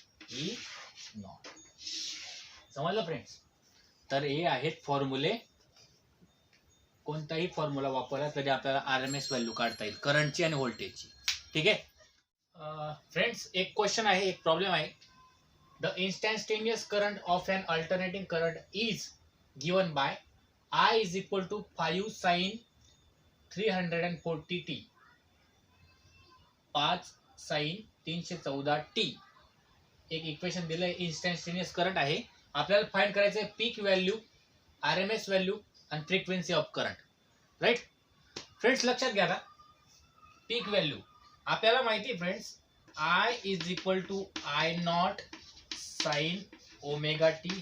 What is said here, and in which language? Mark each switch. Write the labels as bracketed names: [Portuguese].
[Marathi] E not. समजलं friends? तर हे आहेत फॉर्म्युले. कोणताही फॉर्म्युला वापरला तरी आपल्याला आरएमएस व्हॅल्यू काढता येईल करंटची आणि व्होल्टेजची. ठीक आहे फ्रेंड्स, एक क्वेश्चन आहे, एक प्रॉब्लेम आहे. [English] The instantaneous current of an alternating current is given by I is equal to 5 sin 340t, 5 sin 314t. [Marathi] एक इक्वेशन दिलंय, इन्स्टंटेनियस करंट आहे. आपल्याला फाइंड करायचं आहे पीक व्हॅल्यू, आरएमएस व्हॅल्यू आणि frequency of current. Right friends, लक्षात घ्या. पीक व्हॅल्यू आपल्याला माहिती आहे friends, [English] I is equal to I [Marathi] not sine omega T.